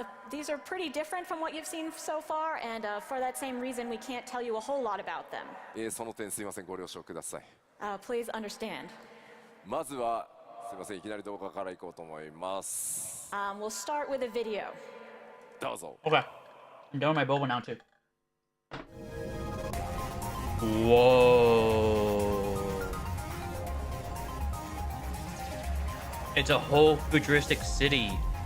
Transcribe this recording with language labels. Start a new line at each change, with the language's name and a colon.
English: These are pretty different from what you've seen so far, and for that same reason, we can't tell you a whole lot about them.
Japanese: その点すみません、ご了承ください。
English: Please understand.
Japanese: まずはすみません、いきなり動画からいこうと思います。
English: We'll start with a video.
Japanese: どうぞ。
English: Okay. I'm done with my boba now too. Whoa. It's a whole futuristic city.